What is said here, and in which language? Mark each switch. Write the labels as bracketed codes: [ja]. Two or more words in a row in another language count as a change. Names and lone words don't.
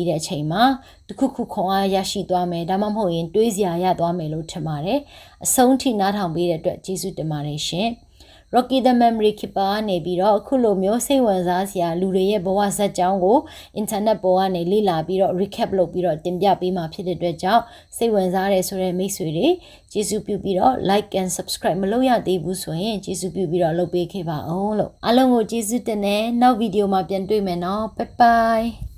[my] တဲ့အချိန်မှာတခုခုခွန်အားရရှိသွားမယ်ဒါမှမဟုတ်ရင်တွေးစရာရသွားမယ်လို့ထင်ပါတယ်အဆုံးထိနားထောင်ပြီးတဲ့အတွက်ကျေးဇူးတင်ပါတယ်ရှင် [en] Rocky the Memory Keeper [my] နေပြီးတော့အခုလိုမျိုးစိတ်ဝင်စားစရာလူတွေရဲ့ဘဝဇာတ်ကြောင်းကို internet ပေါ်ကနေလေ့လာပြီးတော့ recap လုပ်ပြီးတော့တင်ပြပေးမှာဖြစ်တဲ့အတွက်ကြောင့်စိတ်ဝင်စားတယ်ဆိုတဲ့မိတ်ဆွေတွေကျေးဇူးပြုပြီးတော့ [en] like and subscribe [my] မလုပ်ရသေးဘူးဆိုရင်ကျေးဇူးပြုပြီးတော့လုပ်ပေးခဲ့ပါအောင်လို့အားလုံးကိုကျေးဇူးတင်တယ်နောက်ဗီဒီယိုမှာပြန်တွေ့မယ်နော် [en] bye bye